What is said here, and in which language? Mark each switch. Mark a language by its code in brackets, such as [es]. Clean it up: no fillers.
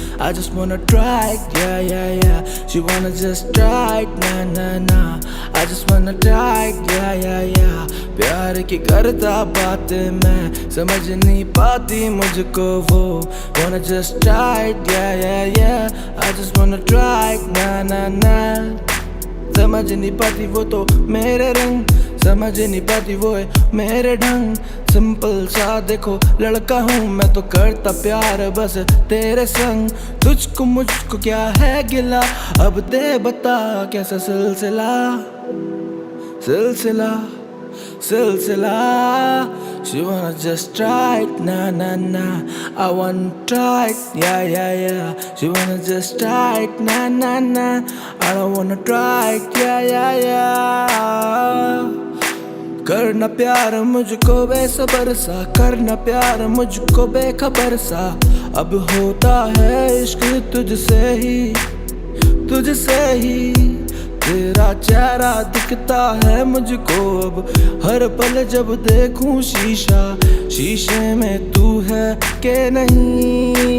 [en] I just wanna try it, yeah, yeah, yeah. She wanna just try it, nah, nah, nah. I just wanna try it, yeah, yeah, yeah. [hi] प्यार की करता बातें मैं समझ नहीं पाती मुझको वो। [en] Wanna just try it, yeah, yeah, yeah. I just wanna try it, nah, nah, nah. [hi] समझ नहीं पाती वो तो मेरे रंग, समझ नहीं पाती वो है मेरे ढंग। सिंपल सा देखो लड़का हूँ मैं तो करता प्यार बस तेरे संग। तुझको मुझको क्या है गिला, अब दे बता कैसा सिलसिला सिलसिला सिलसिला। [en] She wanna just try it, nah, nah, nah. I wanna try it, yeah, yeah, yeah. She wanna just try it, nah, nah, nah. I don't wanna try it, yeah, yeah, yeah. [hi] करना प्यार मुझको बेसबर सा, करना प्यार मुझको बेखबर सा। अब होता है इश्क तुझसे ही, तुझसे ही। तेरा चेहरा दिखता है मुझको अब हर पल जब देखूं शीशा, शीशे में तू है कि नहीं।